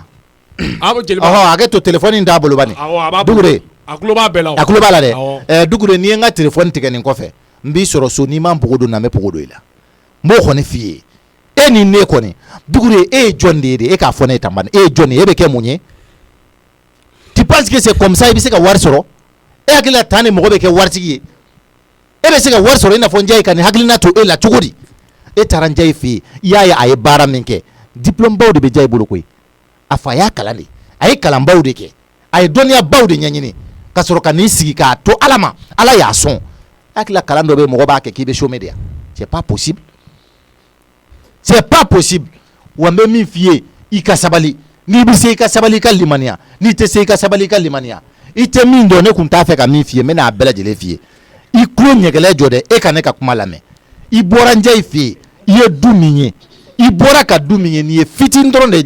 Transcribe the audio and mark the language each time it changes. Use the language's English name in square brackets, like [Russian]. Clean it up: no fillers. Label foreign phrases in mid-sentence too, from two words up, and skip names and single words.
[Bambara] jeliba hakɛ to téléphone in t'a bolo bani Dugure a tulo b'a bɛɛ la a tulo b'a la dɛ Dugure n'i ye n ka téléphone tigɛ nin kɔfɛ n b'i sɔrɔ so n'i ma n pogo don na n bɛ pogo don i la n b'o kɔni f'i ye e ni ne kɔni Dugure e ye jɔn de ye de e k'a fɔ ne ye tan bani e ye jɔn de ye e bɛ kɛ mun ye [French] tu penses que c'est comme ça [Bambara] i bɛ se ka wari sɔrɔ e hakili la tan ni mɔgɔ bɛ kɛ waritigi ye e bɛ se ka wari sɔrɔ i n'a fɔ Jai ka nin hakilina to e la cogo di e taara Jai fɛ yen i y'a ye a ye baara min kɛ diplôme baw de bɛ Jai bolo koyi a fa y'a kalan de a ye kalan baw de kɛ a ye dɔnniya baw de ɲɛɲini ka sɔrɔ ka n'i sigi k'a to Ala ma Ala y'a sɔn hakili la kalan dɔ bɛ mɔgɔ b'a kɛ k'i bɛ chômer de yan [French] c'est pas possible [Bambara] wa n bɛ min f'i ye i ka sabali n'i bɛ se i ka sabali i ka limaniya n'i tɛ se i ka sabali i ka limaniya i tɛ min dɔn ne kun t'a fɛ ka min f'i ye n bɛ n'a bɛɛ lajɛlen f'i ye i tulo ɲɛgɛlɛ jɔ dɛ e ka ne ka kuma lamɛn i bɔra Jai fɛ yen i ye du min ye i bɔra ka du min ye nin ye fitinin dɔrɔn de ye